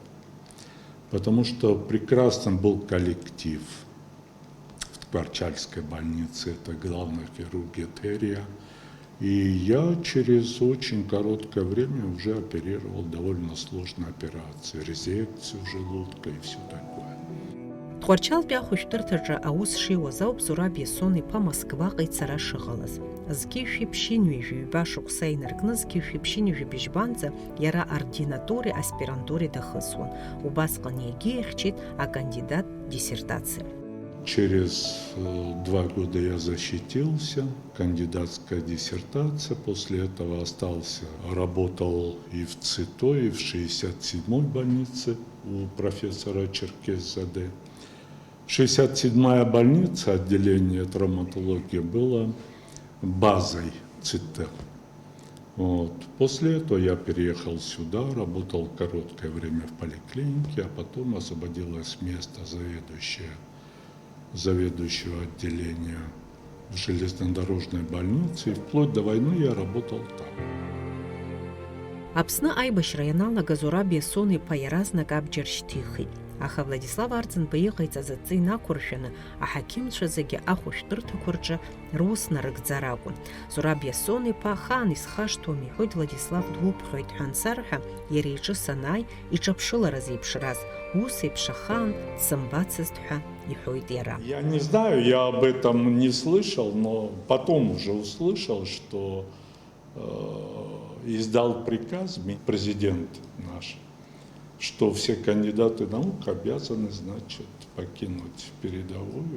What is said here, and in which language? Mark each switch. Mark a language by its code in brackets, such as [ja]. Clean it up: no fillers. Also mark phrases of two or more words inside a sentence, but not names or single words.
[ru] Потому что прекрасным был коллектив в Ткачальской больнице, это главный хирург Етерия. И я через очень короткое время уже оперировал довольно сложные операции, резекцию желудка и все такое. [ab] Тхәарчалтәи ахәышәтәырҭаҿы аус шиуаз ауп Зураб Ясони-ԥа Москваҟа ицара шыҟалаз. Зқьи шәиԥшьынҩажәи ҩба шықәса инаркны зқьи шәиԥшьынҩажәи бжьбанӡа иара ординатуреи аспирантуреи дахысуан. Убасҟан иагьиахьчеит акандидат диссертациа. [ru] Через 2 года я защитился, кандидатская диссертация. После этого остался, работал и в ЦИТО, и в 67-й больнице у профессора Черкесзаде. 67-я больница, отделение травматологии, была базой ЦИТО. Вот. После этого я переехал сюда, работал короткое время в поликлинике, а потом освободилось место заведующего отделения в железнодорожной больнице, и вплоть до войны я работал там. [ab] Аԥсны аибашьра ианалага Зураб Ясони-ԥа иаразнак абџьар шьҭихит. Аха Владислав Арӡынба иҟаиҵаз аҵы инақәыршәаны аҳақьымцәа зегьы ахәышәтәырҭақәа рҿы рус нарыгӡар акәын. Зураб Ясони-ԥа ахаан исхашҭуам иҳәоит Владислав дуԥхьоит ҳәа ансарҳәа, иара иҿы санааи иҿаԥшылара зеиԥшраз, ус еиԥш ахаан дсымбацызт ҳәа иҳәоит иара. [ru] Я не знаю, я об этом не слышал, но потом уже услышал, что издал приказ президент наш, что все кандидаты наук обязаны, значит, покинуть передовую.